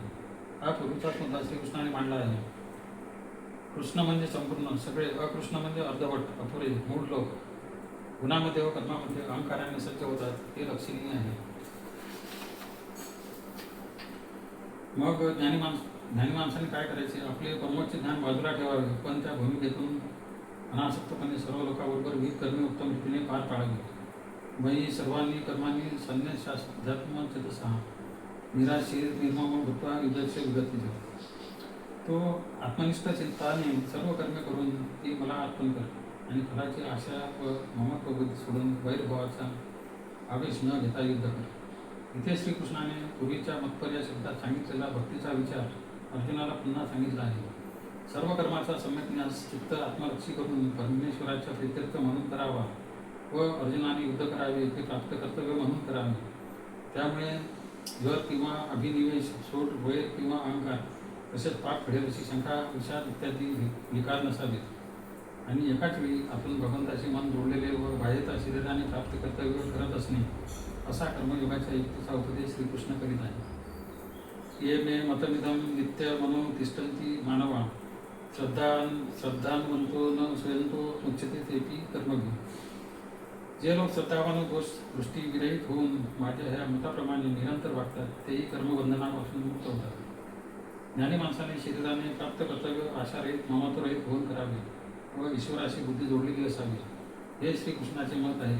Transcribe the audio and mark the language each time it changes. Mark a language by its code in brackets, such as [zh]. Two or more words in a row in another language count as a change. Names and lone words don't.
[mr] हा पूर्वीचाच मुद्दा श्रीकृष्णाने मांडला आहे. कृष्ण म्हणजे संपूर्ण सगळे, अकृष्ण म्हणजे अर्धवट अपुरे मूढ लोक गुणामध्ये व कर्मामध्ये अहंकाराने सज्ज होतात हे लक्षणीय आहे. मग ज्ञानी माणसाने काय करायचे. आपले परमोच्च ज्ञान बाजूला ठेवावे पण त्या भूमिकेतून अनासक्तपणे सर्व लोकांबरोबर विविध कर्मे उत्तम रीतीने पार पाडावी. [sa] मयी सर्वांनी कर्मांनी संन्यासाध्यात्म चेतसा निराशीर निर्मम भूत्वा युद्धस्य विगतिज. [mr] तो आत्मनिष्ठ चिंताने सर्व कर्मे करून ती मला अर्पण कर आणि फलाची आशा व ममत्व बुद्धी सोडून वैरभावाचा आवेश न घेता युद्ध कर. इथे श्रीकृष्णाने पूर्वीच्या मतपर या शब्दात सांगितलेला भक्तीचा विचार अर्जुनाला पुन्हा सांगितला आहे. सर्व कर्माचा सम्यक न्यास चित्त आत्मरक्षी करून परमेश्वराच्या प्रीत्यर्थ म्हणून करावा व अर्जुनाने युद्ध करावे हे प्राप्त कर्तव्य म्हणून करावे. त्यामुळे घर किंवा अभिनिवेश, सोट, वैर किंवा अहंकार, तसेच पाप घडेल अशी शंका, विषाद इत्यादी विकार नसावेत. आणि एकाच वेळी आपण भगवंताशी मन जोडलेले व बाह्यता शरीराने प्राप्त कर्तव्य करत असणे, असा कर्मयोगाच्या युक्तीचा उपदेश श्रीकृष्ण करीत आहे. [sa] ये मे मतमिदं नित्य मनो तिष्ठन्ति मानवा, श्रद्धान्वंतो न स्वयंतो मुच्यते तेपि कर्मभि. [mr] जे लोक श्रद्धावान दोष दृष्टी विरहित होऊन माझ्या ह्या मताप्रमाणे निरंतर वागतात, तेही कर्मबंधनापासून मुक्त होतात. ज्ञानी माणसाने शरीराने प्राप्त कर्तव्य आशारहित, ममत्वरहित होऊन करावे व ईश्वराशी बुद्धी जोडलेली असावी, हे श्रीकृष्णाचे मत आहे.